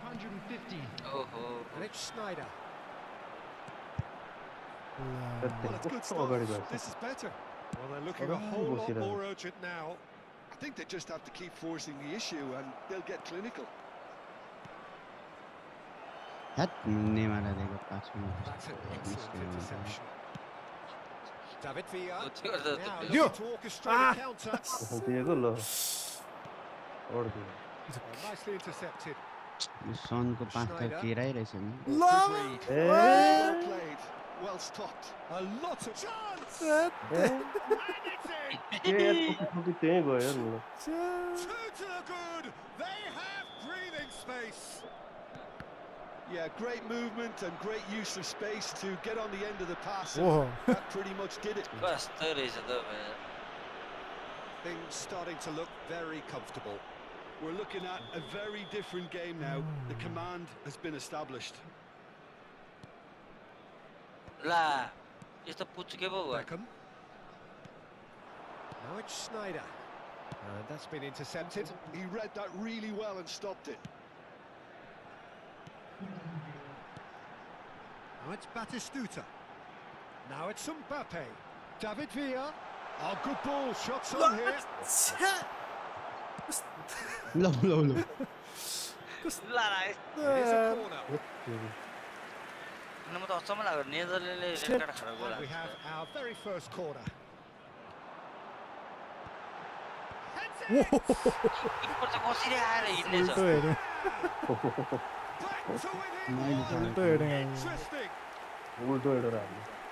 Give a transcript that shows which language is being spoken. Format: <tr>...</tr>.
<en>71,550. ओहो. And it's Schneider. Well, it's good stuff. This is better. Well, they're looking a whole lot more urgent now. I think they just have to keep forcing the issue, and they'll get clinical.</en> <ne>हैट नेमारले दिएको pass पनि.</ne> <en>That's an excellent interception. David Villa.</en> <ne>त्यो त</ne> <en>Now</en> <ne>त्यो</ne> <en>looking to orchestrate a counter.</en> <ne>दिएको ल और दियो</ne> <en>Well, nicely intercepted.</en> <ne>सनको pass त केराइरहेछ नि.</ne> <en>Good read. Well played. well stopped. A lot of chance. ए And it's in.</en> <ne>के यार ठोकी त्यही गयो यार मलाई</ne> <en>Two to the good. They have breathing space. Yeah, great movement and great use of space to get on the end of the pass. Whoa. That pretty much did it.</en> <ne>कस्तो रहेछ त भाइ</ne> <en>Things starting to look very comfortable. We're looking at a very different game now. The command has been established.</en> <ne>ला यस्तो पुच्के पो भयो</ne> <en>Beckham. Now it's Snyder. And that's been intercepted. He read that really well and stopped it. Now it's Batistuta. Now it's Mbappe. David Villa. Oh, good ball. Shots on here. लो लो लो ला It is a corner.</en> <ne>म त अचम्म लाग्यो नेदरल्यान्डले red card खराब</ne> <en>And we</en> <ne>गर्यो</ne> <en>have our very first corner. Heads it.</en> <ne>किपर चाहिँ कसरी आएर हिँड्नेछ उल्टो हेऱ्यो</ne> <en>Back to within one.</en> <ne>उल्टो हेऱ्यो</ne> <en>Interesting.</en> <ne>उल्टो हेरेर हाल्नु</ne>